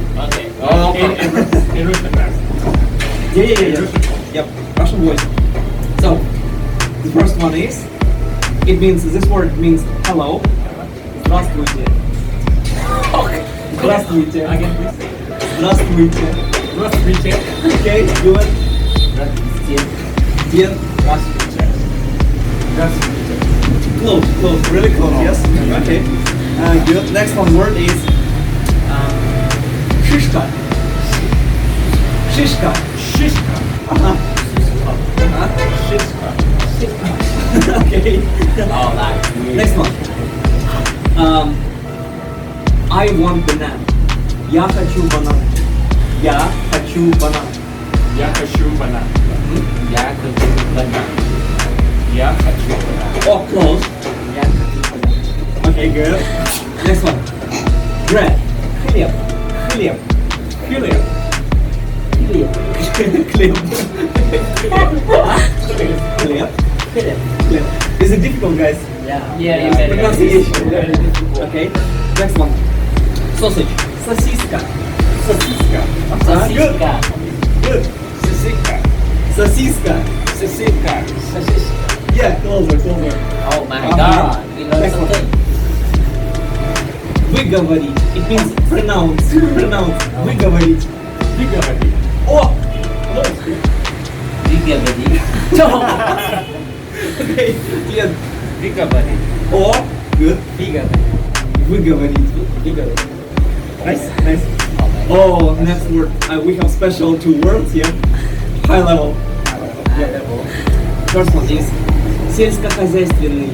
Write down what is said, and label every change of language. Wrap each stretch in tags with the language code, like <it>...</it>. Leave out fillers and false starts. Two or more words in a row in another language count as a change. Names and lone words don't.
<en>Okay. In Russian class. Yeah. Yep, Russian voice. So, the first one is, this word means hello.</en> <ru>Здравствуйте. Здравствуйте.</ru> <en>Again, please.</en> <ru>Здравствуйте. Здравствуйте.</ru> <en>Okay, good. Дед.</en> <ru>Здравствуйте.</ru> <en>Close, really close, yes. Okay. Good. Next one word is шишка.</en> <ru>Шишка. Шишка.</ru> <en>Okay. Oh, like Next one. I want banana.</en> <ru>Я хочу банан. Я хочу банан. Я хочу банан. giá cơ chế bên Я хочу банан.</ru> <en>Oh, close. giá cơ chế bên Okay, good. Next one. Bread.</en> <ru>Хлеб. Хлеб. Хлеб. Хлеб. Хлеб. Хлеб.</ru> <en>Is it difficult, guys? yeah Pronunciation. Okay. Next one. Sausage.</en> <ru>Сосиска. Сосиска.</ru> <en>Good. Good.</en> <ru>Сосиска. Сосиска. Сосиска.</ru> <en>Yeah, closer. oh my god we learn Next one. something Выговорить. It means pronounce.</en> <ru>Выговорить. Выговори.</ru> <en>Oh!</en> <ru>выговорить</ru> <en>Okay. Yeah. Recovery. Oh, good. Recovery. Выговорить. Nice. Oh, next word. We have special 2 words here. High level. First one is сельскохозяйственный.</en>